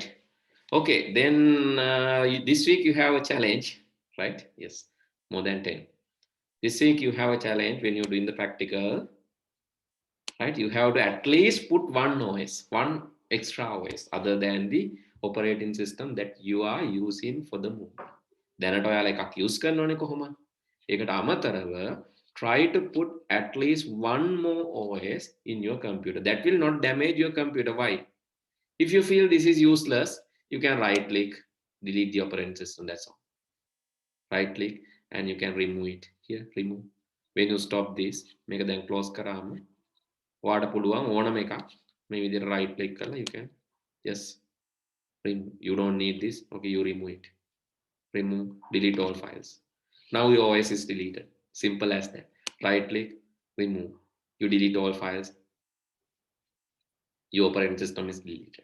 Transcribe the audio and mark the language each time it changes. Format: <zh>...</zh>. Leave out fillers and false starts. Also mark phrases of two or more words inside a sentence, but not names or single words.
<en>Okay, then this week you have a challenge, right? Yes, more than 10. This week you have a challenge when you're doing the practical, right? You have to at least put one OS, one extra OS other than the operating system that you are using for the move.</en> <si>දැනට ඔයාලා එකක් use කරනවනේ කොහොමද? ඒකට අමතරව</si> <en>try to put at least one more OS in your computer. That will not damage your computer. Why? If you feel this is useless, you can right click, delete the operating system. That's all. Right click and you can remove it. Here, remove. When you stop this, make them close</en> <si>කරාම ඔයාට පුළුවන් ඕනම එකක් මේ විදිහට</si> <en>right click කරලා you can just remove. You don't need this. Okay, you remove it. Remove, delete all files. Now your OS is deleted. Simple as that. Right click, remove. You delete all files. Your operating system is deleted.</en>